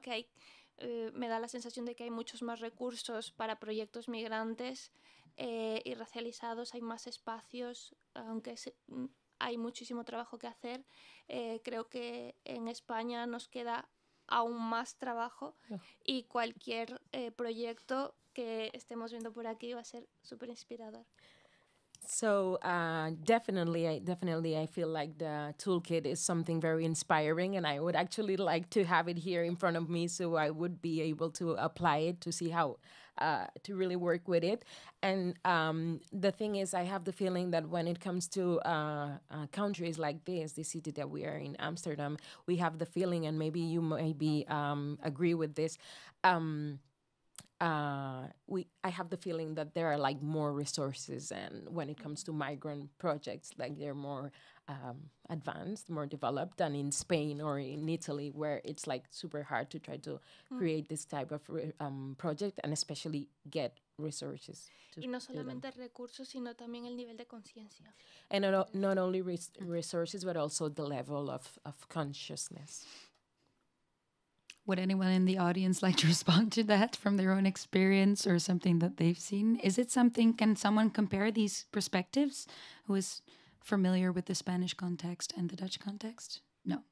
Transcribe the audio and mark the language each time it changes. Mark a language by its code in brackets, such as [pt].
[es] Que me da la sensación de que hay muchos más recursos para proyectos migrantes y racializados, hay más espacios, aunque hay muchísimo trabajo que hacer. Creo que en España nos queda aún más trabajo y cualquier proyecto que estemos viendo por aquí va a ser súper inspirador. [en] So definitely, I feel like the toolkit is something very inspiring, and I would actually like to have it here in front of me so I would be able to apply it to see how to really work with it. And the thing is, I have the feeling that when it comes to countries like this, the city that we are in, Amsterdam, we have the feeling, and maybe you maybe agree with this, I have the feeling that there are like more resources, and when it comes to migrant projects, like they're more advanced, more developed than in Spain or in Italy, where it's like super hard to try to create this type of project, and especially get resources. [es] Y no solamente recursos, sino también el nivel de conciencia. [en] And not only resources, but also the level of consciousness. Would anyone in the audience like to respond to that from their own experience or something that they've seen? Can someone compare these perspectives who is familiar with the Spanish context and the Dutch context? No.